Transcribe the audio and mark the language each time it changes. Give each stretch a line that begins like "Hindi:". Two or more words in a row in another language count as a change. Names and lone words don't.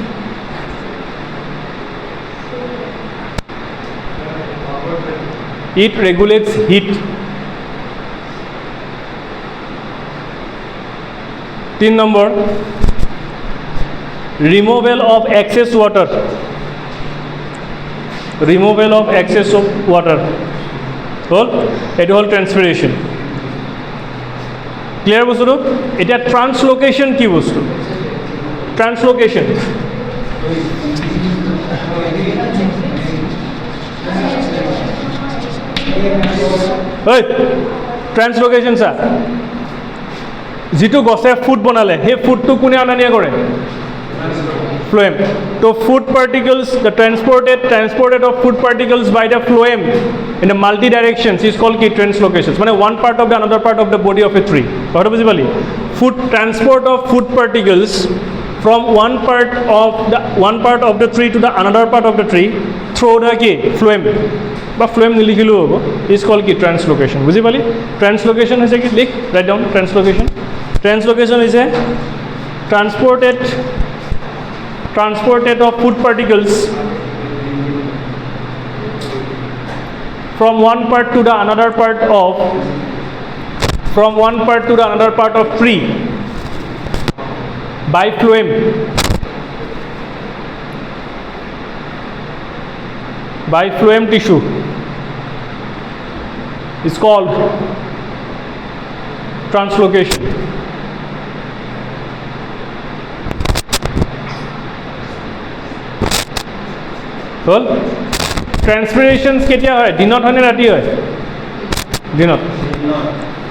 English: it regulates heat 3 number removal of excess water
Assamese: হল এটো হল ট্রান্সপিরেশন ক্লিয়ার বস্তুটো এটা ট্রান্সলোকেশন কি বস্তু ট্রান্সলোকেশন ট্রান্সলোকেশন স্যার যিটো গছে ফুড বনালে সেই ফুডটো কোনে অনা নিয়া কৰে
English: phloem so food particles the transported of food particles by the phloem in the multi directions is called key translocations মানে one part of the another part of the body of a tree
Assamese: কথাটো বুঝি পালি
English: food transport of food particles from one part of the tree to the another part of the tree through the key phloem বা phloem
Assamese: নিলিখিলেও হ'ব
English: is called key translocation
Assamese: বুঝি পালি
English: translocation
Assamese: হৈছে কি লিখ
English: write down translocation is a transported of food particles from one part to the another part of tree by phloem tissue is called translocation
Assamese: হল ট্রান্সপিরেশনস কেতিয়া হয় দিনত হয় নে ৰাতি হয় দিনত